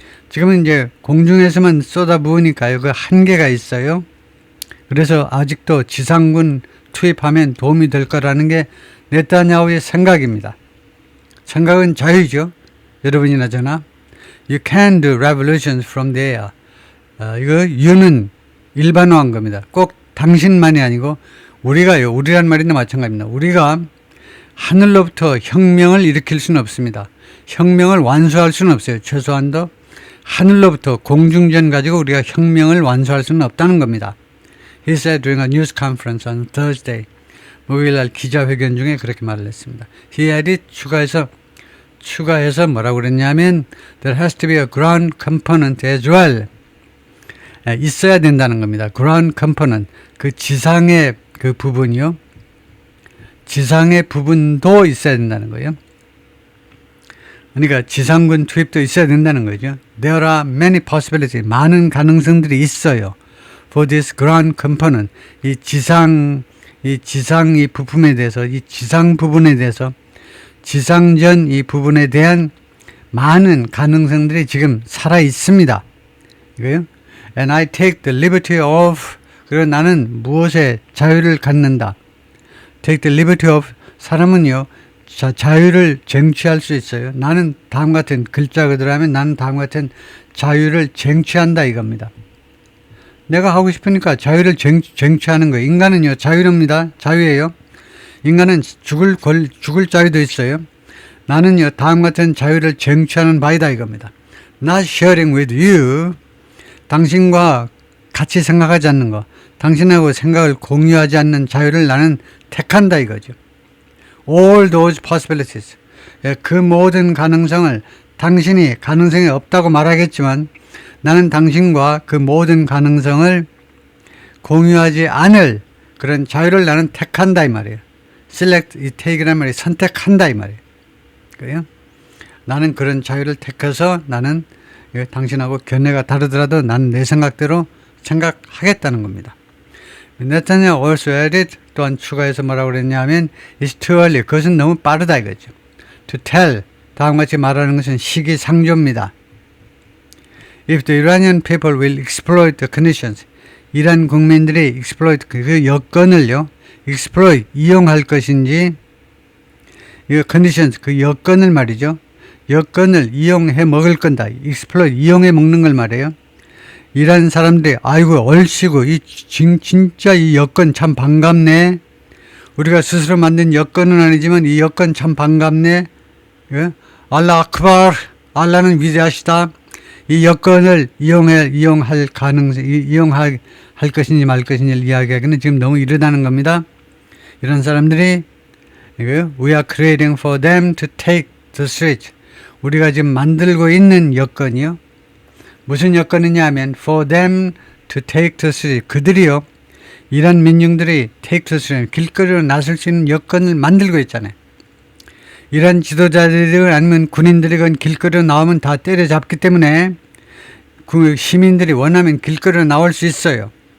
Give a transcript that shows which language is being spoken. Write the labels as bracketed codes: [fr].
[ko] 지금은 이제 공중에서만 쏟아부으니까요. 그 한계가 있어요. 그래서 아직도 지상군 투입하면 도움이 될 거라는 게 네타냐후의 생각입니다. 생각은 자유죠. 여러분이나 저나. [en] You can do revolutions from the air. [ko] 이거 you는 일반화한 겁니다. 꼭 당신만이 아니고 우리가요. 우리란 말이나 마찬가지입니다. 우리가 하늘로부터 혁명을 일으킬 수는 없습니다. 혁명을 완수할 수는 없어요. 최소한도 하늘로부터 공중전 가지고 우리가 혁명을 완수할 수는 없다는 겁니다. [en] He said during a news conference on Thursday. [ko] 목요일날 기자회견 중에 그렇게 말을 했습니다. [en] He added [ko] 추가해서 뭐라고 그랬냐면 [en] There has to be a ground component as well. [ko] 있어야 된다는 겁니다. ground component. 그 지상의 그 부분이요. 지상의 부분도 있어야 된다는 거예요. 그러니까 지상군 투입도 있어야 된다는 거죠. [en] There are many possibilities. [ko] 많은 가능성들이 있어요. [en] For this ground component. [ko] 이 지상 이 부품에 대해서, 이 지상 부분에 대해서, 지상전 이 부분에 대한 많은 가능성들이 지금 살아 있습니다. 이거요. [en] And I take the liberty of, [ko] 그리고 나는 무엇에 자유를 갖는다. [en] Take the liberty of, [ko] 사람은요, 자유를 쟁취할 수 있어요. 나는 다음 같은 글자 그대로 하면 나는 다음 같은 자유를 쟁취한다 이겁니다. 내가 하고 싶으니까 자유를 쟁취하는 거예요. 인간은요, 자유롭니다. 자유예요. 인간은 죽을 자유도 있어요. 나는요, 다음 같은 자유를 쟁취하는 바이다 이겁니다. [en] Not sharing with you. [ko] 당신과 같이 생각하지 않는 거. 당신하고 생각을 공유하지 않는 자유를 나는 택한다 이거죠. [en] All those possibilities. [ko] 그 모든 가능성을 당신이 가능성이 없다고 말하겠지만 나는 당신과 그 모든 가능성을 공유하지 않을 그런 자유를 나는 택한다 이 말이에요. select, take란 말이 선택한다 이 말이에요. 그래요? 나는 그런 자유를 택해서 나는 당신하고 견해가 다르더라도 나는 내 생각대로 생각하겠다는 겁니다. [en] 네타냐후 also added, [ko] 또한 추가해서 뭐라고 그랬냐면 [en] it's too early. [ko] 그것은 너무 빠르다 이거죠. [en] to tell, [ko] 다음과 같이 말하는 것은 시기상조입니다. [en] If the Iranian people will exploit the conditions, [ko] 이란 국민들이 [en] exploit, [ko] 그 여건을요, [en] exploit, [ko] 이용할 것인지, [en] 이 conditions, [ko] 그 여건을 말이죠. 여건을 이용해 먹을 건다. exploit, 이용해 먹는 걸 말해요. 이란 사람들이, 아이고, 얼씨구, 진짜 이 여건 참 반갑네. 우리가 스스로 만든 여건은 아니지만 이 여건 참 반갑네. 예? 알라 아크발, 알라는 위대하시다. 이 여건을 이용할 가능성, 이용할 것인지 말 것인지를 이야기하기는 지금 너무 이르다는 겁니다. 이런 사람들이, [en] we are creating for them to take the street. [ko] 우리가 지금 만들고 있는 여건이요. 무슨 여건이냐 하면, [en] for them to take the street. [ko] 그들이요. 이란 민중들이 [en] take the street. [ko] 길거리로 나설 수 있는 여건을 만들고 있잖아요. 이란 지도자들이건 아니면 군인들이건 길거리로 나오면 다 때려잡기 때문에 그 시민들이 원하면 길거리로 나올 수 있어요.